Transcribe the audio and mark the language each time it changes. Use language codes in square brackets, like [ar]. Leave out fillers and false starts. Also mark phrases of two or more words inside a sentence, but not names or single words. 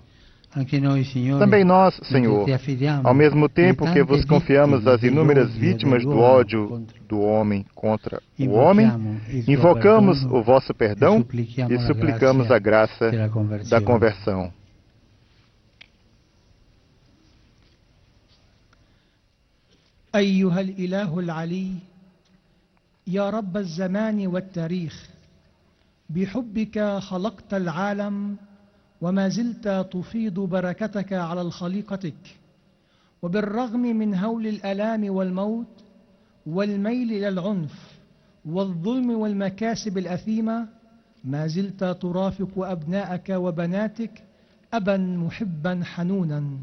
[pt] Também nós, Senhor, ao mesmo tempo que vos confiamos as inúmeras vítimas do ódio do homem contra o homem, invocamos o vosso perdão e suplicamos a graça da conversão. [ar] أيها الإله العلي يا رب الزمان والتاريخ، بحبك خلقت العالم وما زلت تفيض بركتك على خليقتك، وبالرغم من هول الآلام والموت والميل إلى العنف والظلم والمكاسب الأثيمة، ما زلت ترافق أبناءك وبناتك أبا محبا حنونا.